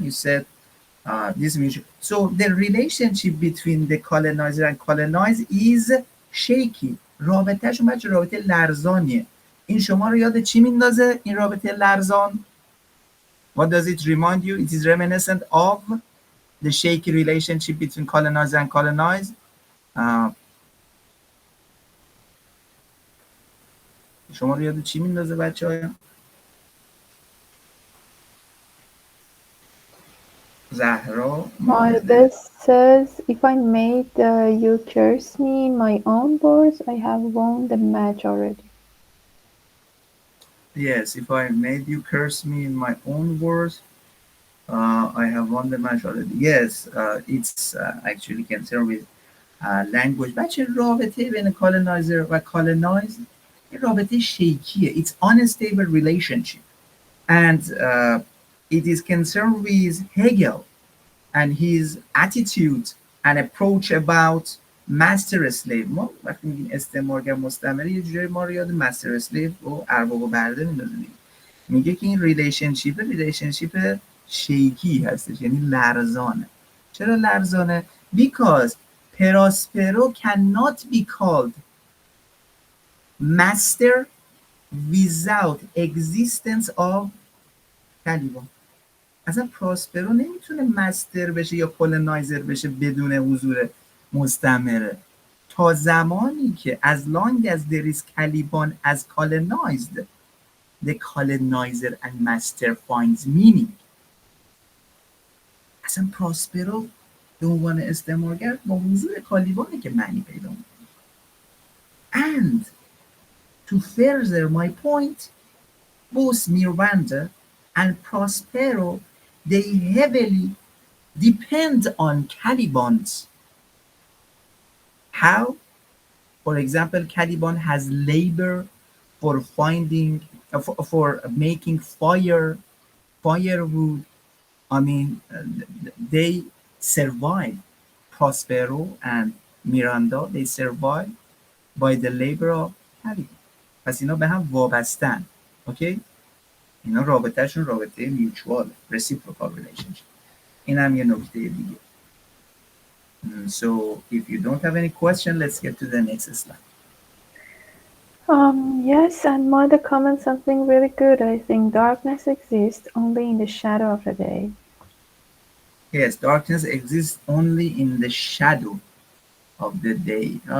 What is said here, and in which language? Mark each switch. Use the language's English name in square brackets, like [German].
[English] He said, this mutual. So the relationship between the colonizer and colonized is shaky. [Persian] رابطهشون بچه رابطه لرزانیه. این شما رو یاد چی میندازه این رابطه لرزان؟ [English] What does it remind you? It is reminiscent of the shaky relationship between colonizer and colonized. [Persian] شما رو یاد چی میندازه بچه های؟ زهرا. [English] My best says, if I made you curse me in my own words, I have won the match already. Yes, if I made you curse me in my own words, I have won the match already. Yes, it's actually concerned with language. [Persian] بچه رابطه بین colonizer و colonized این رابطه شیکیه. [English] It's unstable relationship. And it is concerned with Hegel and his attitude and approach about master slave. [Persian] ما وقتی میگیم استعمارگر مستعمره یه جوری ما رو یاد master slave و ارباب و برده میندازه. میگه که این ریلیشنشیپ شیکی هستش، یعنی لرزانه. چرا لرزانه؟ [English] Because Prospero cannot be called master without existence of Caliban. [Persian] اصلا پراسپرو نمیتونه مستر بشه یا کولونایزر بشه بدون حضور مستعمره. تا زمانی که [English] as long as there is Caliban as colonized, the colonizer and master finds meaning. [Persian] اصلا پراسپرو به عنوان استعمارگر با حضور کالیبانه که معنی پیدا میکنه. [English] And to further my point, both Miranda and Prospero, they heavily depend on Calibans. How? For example, Caliban has labor for finding, for making firewood. I mean, they survive. Prospero and Miranda, they survive by the labor of Caliban. [Persian] پس اینا به هم وابستن. اوکی؟ اینا رابطهشون رابطه میوچوال، reciprocal relationship. این هم یه نکته دیگه. [English] So if you don't have any question, let's get to the next slide. Yes, and Mother comments something really good. I think darkness exists only in the shadow of the day. Yes, darkness exists only in the shadow of the day.